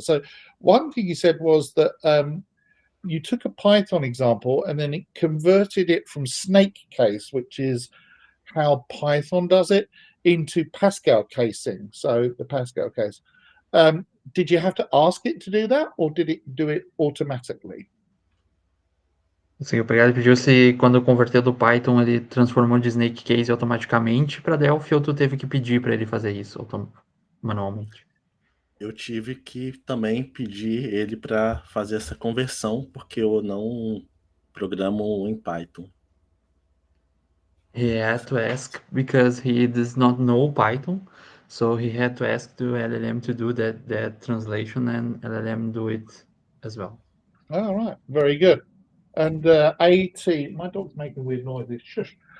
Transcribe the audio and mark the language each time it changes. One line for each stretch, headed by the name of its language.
English: So one thing you said was that you took a Python example and then it converted it from snake case, which is how Python does it, into Pascal casing. So the Pascal case. Did you have to ask it to do that, or did it do it automatically?
Portuguese: Sim, o Obrigado pediu se quando converteu do Python ele transformou de snake case automaticamente para Delphi, ou tu teve que pedir para ele fazer isso manualmente? Eu tive que também pedir ele para fazer essa conversão, porque eu não programo em Python.
English: He had to ask because he does not know Python, so he had to ask the LLM to do that translation, and LLM do it as well. All right, very good. And AT, my dog's making weird noises. Shush.